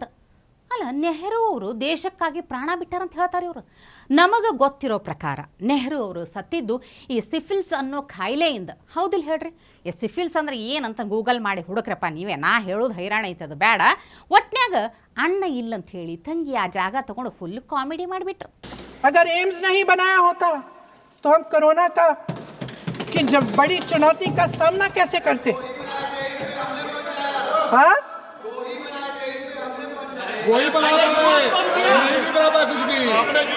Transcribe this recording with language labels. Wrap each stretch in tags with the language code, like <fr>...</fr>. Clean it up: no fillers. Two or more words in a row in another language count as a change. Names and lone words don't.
<kn>ಅಲ್ಲ, ನೆಹರು ಅವರು ದೇಶಕ್ಕಾಗಿ ಪ್ರಾಣ ಬಿಟ್ಟಾರಂತ ಹೇಳ್ತಾರೆ ಇವರು. ನಮಗೆ ಗೊತ್ತಿರೋ ಪ್ರಕಾರ ನೆಹರು ಅವರು ಸತ್ತಿದ್ದು ಈ ಸಿಫಿಲ್ಸ್ ಅನ್ನೋ ಕಾಯಿಲೆಯಿಂದ. ಹೌದಿಲ್ಲ ಹೇಳ್ರಿ? ಈ ಸಿಫಿಲ್ಸ್ ಅಂದ್ರೆ ಏನಂತ ಗೂಗಲ್ ಮಾಡಿ ಹುಡುಕ್ರಪ್ಪ ನೀವೇ, ನಾ ಹೇಳೋದು ಹೈರಾಣ ಐತದು ಬೇಡ. ಒಟ್ನ್ಯಾಗ ಅಣ್ಣ ಇಲ್ಲಂತ ಹೇಳಿ ತಂಗಿ ಆ ಜಾಗ ತಗೊಂಡು</kn> <en>full comedy</en> <kn>ಮಾಡಿಬಿಟ್ರು.</kn> <hi>अगर एम्स नहीं बनाया होता तो हम कोरोना का की जब बड़ी चुनौती का सामना कैसे करते? हाँ, कोई बराबर नहीं बराबर कुछ भी।</hi>